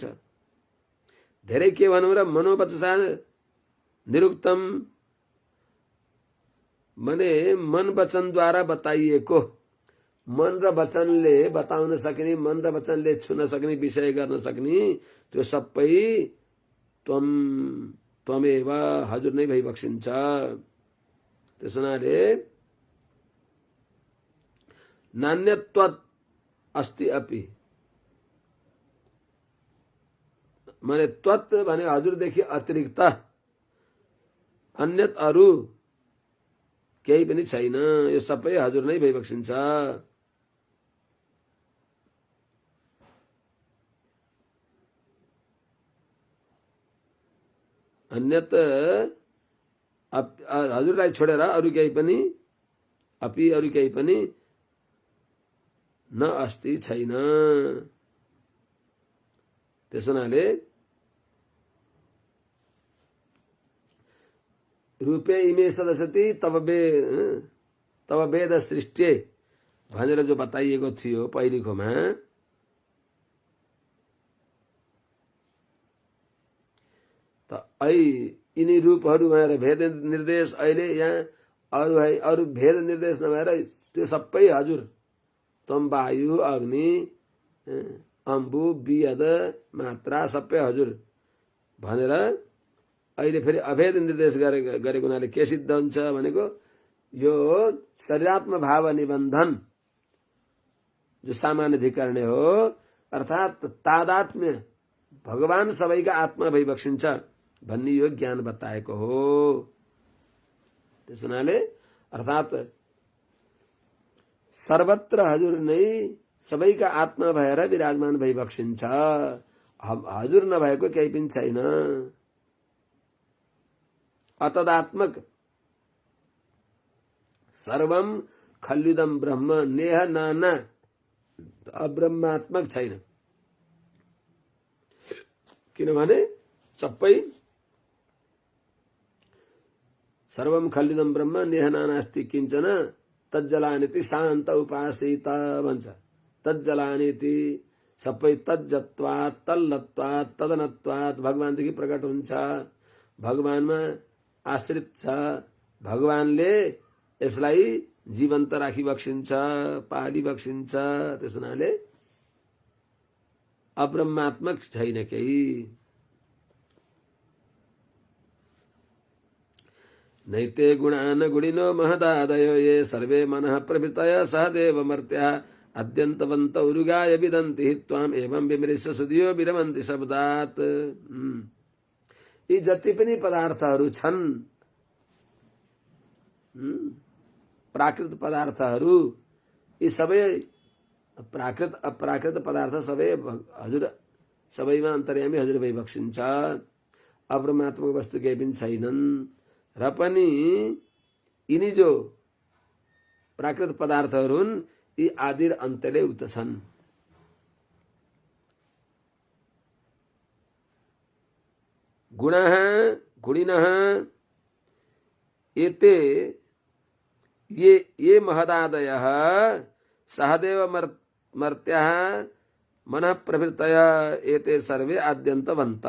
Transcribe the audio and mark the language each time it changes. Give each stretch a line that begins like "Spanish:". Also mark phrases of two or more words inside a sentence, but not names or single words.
Nepali: धेरै के भनौँ र,
Sanskrit: मनोवचसा निरुक्तम
Nepali: माने मन वचनद्वारा बताइएको, मन र वचनले बताउन सक्ने, मन र वचनले छुन सक्ने, विषय गर्न सक्ने त्यो सबै त्वमेव हजुर नै भइबक्सिन्छ। त्यस हुनाले
Sanskrit: नान्यत्वत् अस्ति अपि,
Nepali: माने त्वत् भने हजुरदेखि अतिरिक्त अन्यत अरू केही पनि छैन, यो सबै हजुर नै भइबक्सिन्छ। अन्यत हजुरलाई छोडेर अरू केही पनि, अपि अरू केही पनि
Sanskrit: न अस्ति
Nepali: छैन। त्यस हुनाले
Sanskrit: रूपे इमे सदसति तब
Nepali: वेद सृष्टि भनेर जो बताइएको थियो पहिलेकोमा, त यिनी रूपहरू भएर भेद निर्देश अहिले यहाँ अरू भेद निर्देश नभएर त्यो सबै हजुर,
Sanskrit: तम वायु अग्नि अम्बु वियद मात्रा
Nepali: सबै हजुर भनेर अहिले फेरि अभेद निर्देश गरेको हुनाले के सिद्ध हुन्छ भनेको, यो शरीरात्म भाव निबन्धन जो सामान्यधिकरण हो, अर्थात तादात्म्य भगवान सबैका आत्मा भइबक्सिन्छ भन्ने यो ज्ञान बताएको हो। त्यस हुनाले अर्थात सर्वत्र हजुर नै सबैका आत्मा भएर विराजमान भइबक्सिन्छ, हजुर नभएको केही पनि छैन।
Sanskrit: अतदात्मक सर्वम खल्युदम ब्रह्म, नेह नाना
Nepali: अब्रह्मात्मक छैन। किनभने सबै
Sanskrit: सर्वम खल्युदम ब्रह्म नेह नानास्ति किञ्चन तज्जलानिति शान्त उपासित भन्छ।
Nepali: तज्जलानिति सबै
Sanskrit: तज्जत्वात् तल्लत्वात् तदनत्वात्
Nepali: भगवानदेखि प्रकट हुन्छ, भगवानमा आश्रित छ, भगवानले यसलाई जीवन्त राखिबक्सिन्छ, पालिबक्सिन्छ। त्यस हुनाले अब्रह्मात्मक छैन केही।
Sanskrit: नैते गुणान गुणिनो महदादयो ये सर्वे मनः प्रभृतय सहदेव मर्त्या अद्यन्तवन्त उरुगाय विदन्ति त्वाम एवं विमृश्य सुधियो विरमन्ति शब्दात्।
Nepali: यी जति पनि पदार्थहरू छन्, प्राकृत पदार्थहरू, यी सबै प्राकृत अप्राकृत पदार्थ सबै हजुर सबैमा अन्तर्यामी हजुर भइबक्सिन्छ। अब्रह्मात्मक वस्तु केही पनि छैनन्। र पनि यिनी जो प्राकृत पदार्थहरू हुन्, यी आदि र अन्त्यले उक्त छन्।
Sanskrit: गुणः गुणिनः एते ये महदादयः सहदेव मर्त्याः मनः प्रवृत्तय एते सर्वे आद्यन्तवन्ता।